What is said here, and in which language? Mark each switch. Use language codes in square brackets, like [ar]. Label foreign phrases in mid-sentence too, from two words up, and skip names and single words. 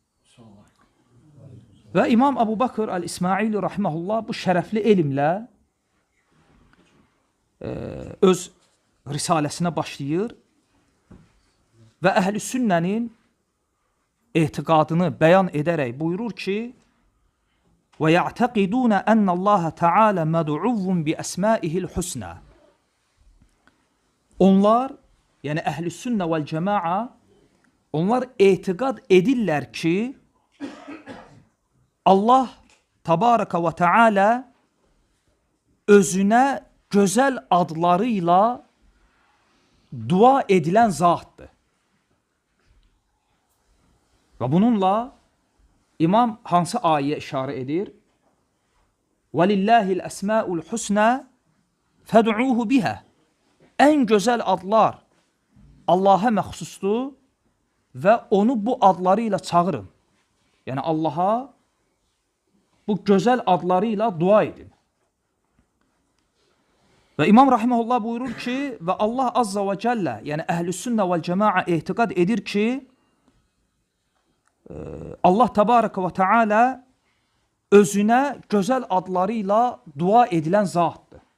[az] Və İmam Əbu Bakır Əl-İsmaili rahimehullah bu şərəfli elmlə öz risaləsinə başlayır və əhl-i sünnənin etiqadını bəyan edərək buyurur ki, [ar] وَيَعْتَقِدُونَ أَنَّ اللّٰهَ تَعَالَى مَدْعُوٌ بِأَسْمَائِهِ الْحُسْنَى. [az] Onlar, yəni əhl-i sünnə vəl-cəma'a, onlar etiqad edirlər ki, Allah [ar] تبارك وتعالى [az] özünə gözəl adlarıyla dua edilən zatdır. Və bununla İmam hansı ayəyə işarə edir? [ar] وَلِلَّهِ الْأَسْمَاءُ الْحُسْنَى فَدْعُوهُ بِهَا. [az] Ən gözəl adlar Allaha məxsusdur və onu bu adları ilə çağırın. Yəni Allaha bu gözəl adları ilə dua edin. Və İmam rahimehullah buyurur ki, və Allah [ar] عز وجل, [az] yəni əhl-i sünnə vəl cəma'a etiqad edir ki, Allah [ar] تبارك وتعالى [az] özünə gözəl adları ilə dua edilən zatdır.